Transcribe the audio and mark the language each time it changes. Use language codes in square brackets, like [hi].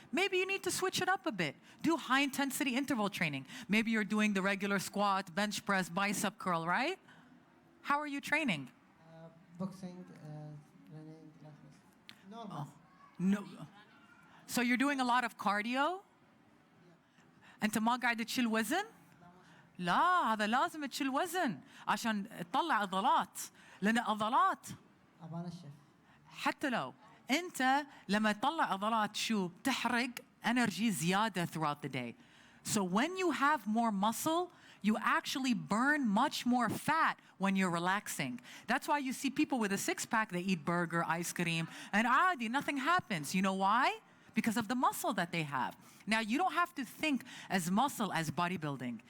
[en] Maybe you need to switch it up a bit. Do high-intensity interval training. Maybe you're doing the regular squat, bench press, bicep curl, right? How are you training? Boxing, running, like this. Normal. No. So you're doing a lot of cardio? [ar] أنت ما قاعد تشيل وزن؟ لا، هذا لازم تشيل وزن عشان تطلع عضلات. لأن عضلات أبغى أنشف. حتى لو انت لما تطلع عضلات شو تحرق energy زيادة [en] throughout the day. So when you have more muscle, you actually burn much more fat when you're relaxing. That's why you see people with a six-pack, they eat burger, ice cream, and عادي, nothing happens. You know why? Because of the muscle that they have. Now, you don't have to think as muscle as bodybuilding.